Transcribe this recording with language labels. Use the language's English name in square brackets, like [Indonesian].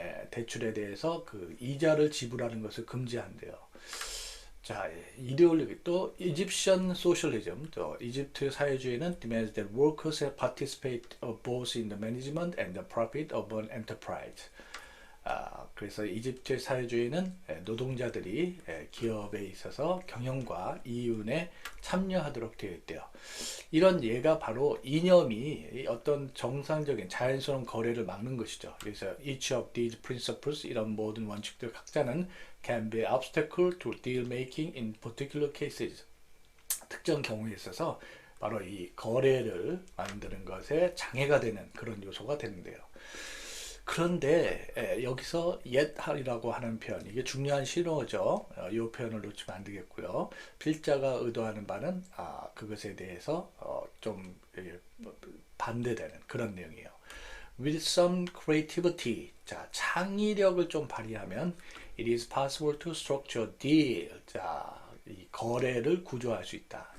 [Korean] 대출에 대해서 그 이자를 지불하는 것을 금지한대요. 자, 이데올로기 또 이집션 소셜리즘. 또 이집트 사회주의는 [English] demands that workers participate both in the management and the profit of an enterprise. [Korean] 그래서 이집트 사회주의는 노동자들이 기업에 있어서 경영과 이윤에 참여하도록 되어 있대요. 이런 예가 바로 이념이 어떤 정상적인 자연스러운 거래를 막는 것이죠. 그래서 [English] each of these principles [Korean] 이런 모든 원칙들 각자는 [English] can be obstacle to deal making in particular cases. [Korean] 특정 경우에 있어서 바로 이 거래를 만드는 것에 장애가 되는 그런 요소가 되는데요. 그런데 여기서 yet이라고 하는 표현, 이게 중요한 신호죠. 이 표현을 놓치면 안 되겠고요. 필자가 의도하는 바는 그것에 대해서 좀 반대되는 그런 내용이에요. [English] With some creativity, [Korean] 자, 창의력을 좀 발휘하면 [English] it is possible to structure deal. [Korean] 자, 이 거래를 구조할 수 있다.